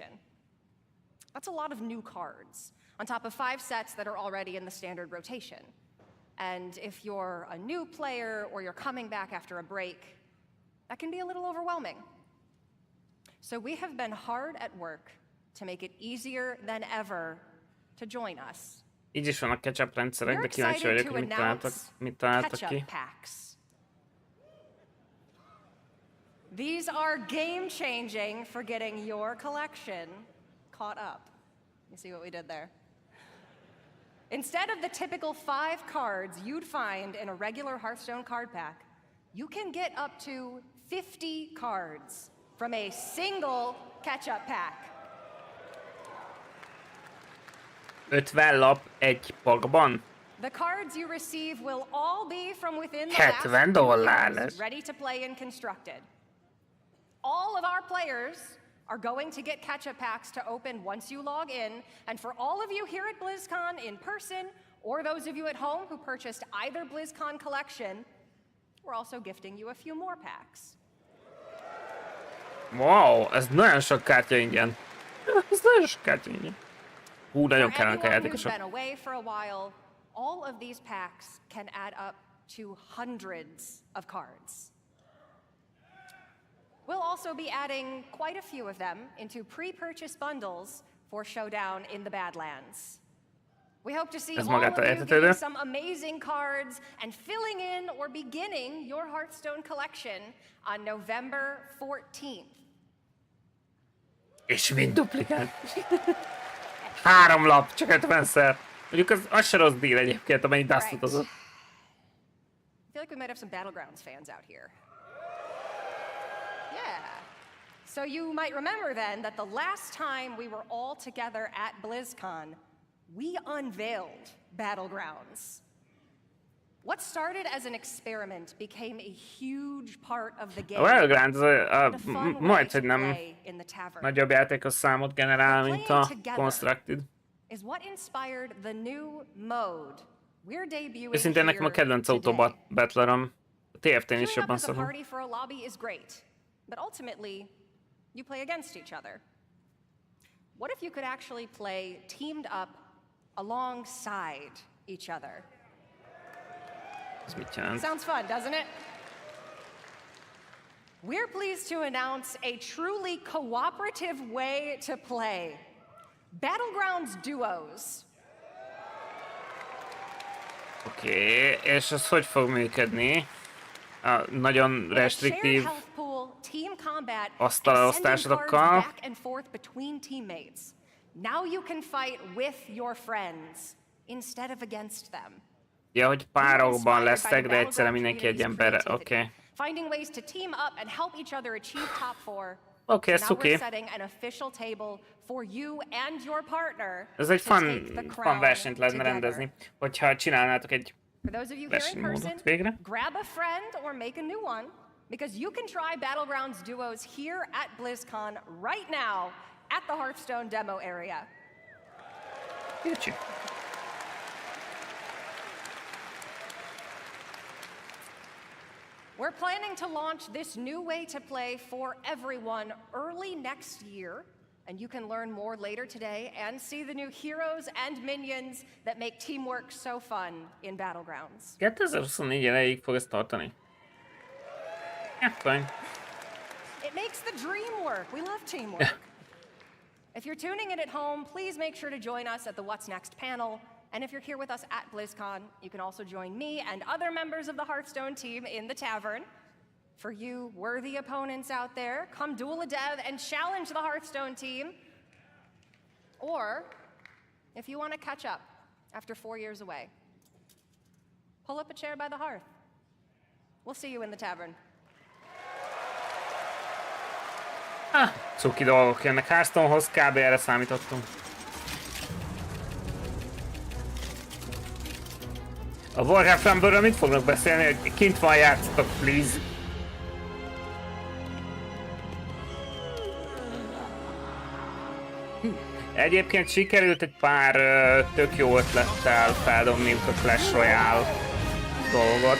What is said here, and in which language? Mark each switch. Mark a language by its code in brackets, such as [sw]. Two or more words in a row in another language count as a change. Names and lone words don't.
[en] That's a lot of new cards, on top of 5 sets that are already in the standard rotation. And if you're a new player or you're coming back after a break, that can be a little overwhelming. So we have been hard at work to make it easier than ever to join us. [hu] Így is vannak catch-up rendszerek, de kíváncsi vagyok, hogy mit találtak ki. [en] Packs. These are game-changing for getting your collection caught up. You see what we did there? Instead of the typical 5 cards you'd find in a regular Hearthstone card pack, you can get up to 50 cards from a single catch-up pack. [hu] 50 lap egy pakban? [en] The cards you receive will all be from within the $70. last 2 years, ready to play and constructed. All of our players are going to get catch-up packs to open once you log in, and for all of you here at BlizzCon in person, or those of you at home who purchased either BlizzCon collection, we're also gifting you a few more packs. [hu] Wow, ez nagyon sok kártya ingyen. Ez nagyon sok kártya ingyen. Hú, nagyon kellenek a játékosok. [en] Been away for a while, all of these packs can add up to hundreds of cards. We'll also be adding quite a few of them into pre-purchase bundles for Showdown in the Badlands. We hope to see all of you getting some amazing cards and filling in or beginning your Hearthstone collection on November 14th. [hu] És mind duplikát. 3 lap, csak 50-szer. Mondjuk az se rossz deal egyébként, amennyi dustot az. [en] I feel like we might have some Battlegrounds fans out here. Yeah. So you might remember then that the last time we were all together at BlizzCon, we unveiled Battlegrounds. What started as an experiment became a huge part of the game. [hu] A Battlegrounds majd, hogy nem nagyobb játékos számot generál, mint a Constructed. [en] Is what inspired the new mode. We're debuting [hu] Őszintén nekem a kedvenc autobattlerem. A TFT-n is jobban a szokom. [en] party for a lobby is great, but ultimately you play against each other. What if you could actually play teamed up alongside each other? [hu] Ez mit jelent? [en] Sounds fun, doesn't it? We're pleased to announce a truly cooperative way to play. Battlegrounds duos. [hu] Oké, és ez hogy fog működni? Nagyon restriktív asztalosztásokkal. [en] Back and forth between teammates. Now you can fight with your friends instead of against them. [hu] Ja, hogy párokban lesztek, de egyszerre mindenki egy emberre. Oké. [en] Finding ways to team up and help each other achieve top 4. [hu] Oké, ez oké. Ez egy fun versenyt lehetne rendezni, hogyha csinálnátok egy versenymódot végre. [en] Grab a friend or make a new one, because you can try Battlegrounds duos here at BlizzCon right now at the Hearthstone demo area. [hu] Kicsi. [en] We're planning to launch this new way to play for everyone early next year, and you can learn more later today and see the new heroes and minions that make teamwork so fun in Battlegrounds. [hu] 2024 elejéig fog ezt tartani. [en] Yeah, fine. It makes the dream work. We love teamwork. If you're tuning in at home, please make sure to join us at the What's Next panel. And if you're here with us at BlizzCon, you can also join me and other members of the Hearthstone team in the tavern. For you worthy opponents out there, come duel a dev and challenge the Hearthstone team. Or, if you want to catch up after 4 years away, pull up a chair by the hearth. We'll see you in the tavern. [hu] Cuki dolgok jönnek Hearthstonehoz, kb. Erre számítottunk. A Warcraft Rumble-ről mit fognak beszélni, hogy kint van, játszatok, please. Egyébként sikerült egy pár tök jó ötlettel feldobniuk a Clash Royale dolgot.